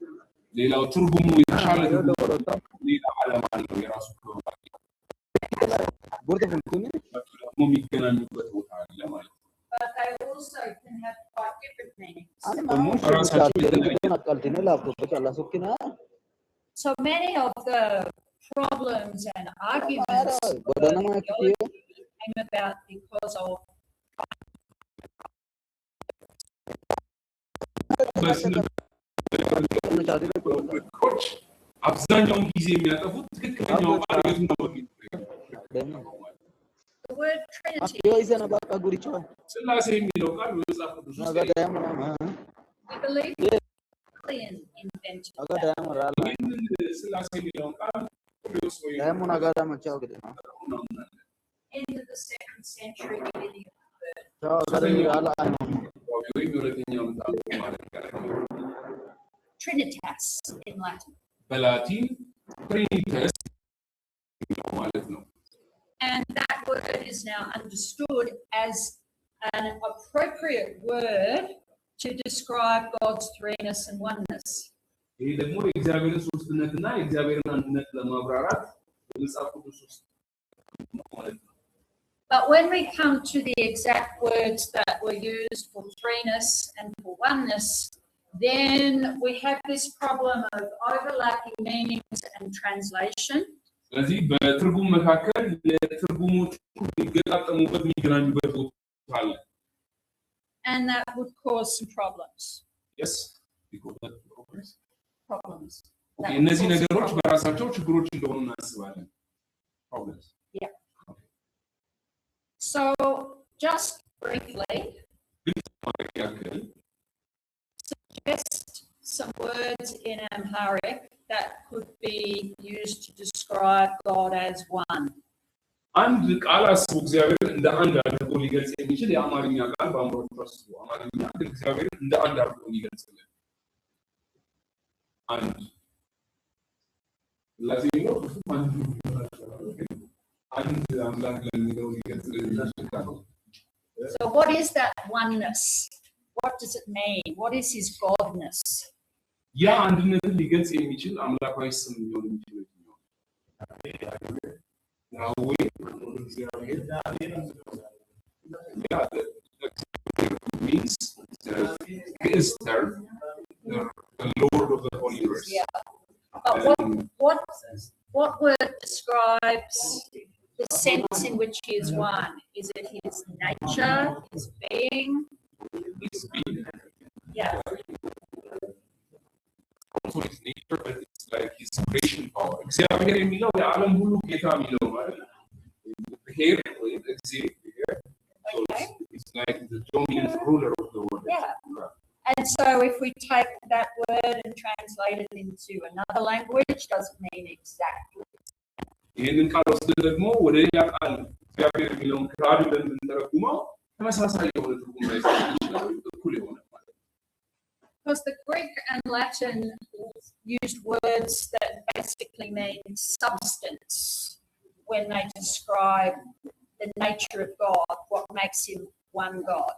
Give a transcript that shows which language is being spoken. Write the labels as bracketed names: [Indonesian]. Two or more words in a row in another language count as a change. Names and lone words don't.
[English] But they also can have quite different meanings. So many of the problems and arguments came about because of [Amharic] አብዛኛውን ጊዜ የሚያጠፉት ትክክለኛው ቃል ነው። [English] the word Trinity. [Amharic] ስላሴ የሚለው ቃል በመጽሐፍ ቅዱስ ውስጥ [English] We believe in invented. [Amharic] ስላሴ የሚለው ቃል [English] End of the 2nd century, beginning Trinitas in Latin. [Amharic] በላቲን ትሪኒተስ ማለት ነው። [English] And that word is now understood as an appropriate word to describe God's threeness and oneness. [Amharic] ይሄ ደግሞ የእግዚአብሔርን ሶስትነትና የእግዚአብሔርን አንድነት ለማብራራት በመጽሐፍ ቅዱስ ውስጥ ማለት ነው። [English] But when we come to the exact words that were used for threeness and for oneness, then we have this problem of overlapping meanings and translation. [Amharic] ስለዚህ በትርጉም መካከል የትርጉሞች ሊገጣጠሙበት የሚገናኙበት ቦታ አለ። [English] And that would cause some problems. Yes, because that Problems. [Amharic] Okay, እነዚህ ነገሮች በራሳቸው ችግሮች እንደሆኑ እናስባለን። Problems. [English] Yeah. Okay. So just briefly, suggest some words in Amharic that could be used to describe God as one. [Amharic] አንድ ቃል አስቡ እግዚአብሔር እንደ አንድ አድርጎ ሊገልጽ የሚችል የአማርኛ ቃል በአማርኛ አስቡ። አማርኛ እግዚአብሔር እንደ አንድ አድርጎ ሊገልጽልን አንድ ለዚህኛው አንድ አምላክ ለሚለው ሊገልጽልን ይችላል። [English] So what is that oneness? What does it mean? What is his godness? [Amharic] ያ አንድነትን ሊገልጽ የሚችል አምላካዊ ስም ሊሆን ይችላል። [English] Yahweh means the Lord of the whole universe. Yeah. But what word describes the sense in which he is one? Is it his nature, his being? His being. Yeah. Also his nature, but it's like his creation power. [Amharic] እግዚአብሔር የሚለው የዓለም ሁሉ ጌታ የሚለው ማለት ነው። Here, [English] Okay. It's like the dominant ruler of the world. Yeah. And so if we take that word and translate it into another language, does it mean exactly? [Amharic] ይህንን ቃል ወስደን ደግሞ ወደ ሌላ ቃል እግዚአብሔር የሚለውን ክራድ ብለን ብንተረጉመው ተመሳሳይ የሆነ ትርጉም ላይ ይችላል፣ እኩል የሆነ ማለት ነው። [English] Because the Greek and Latin used words that basically mean substance when they describe the nature of God, what makes him one God.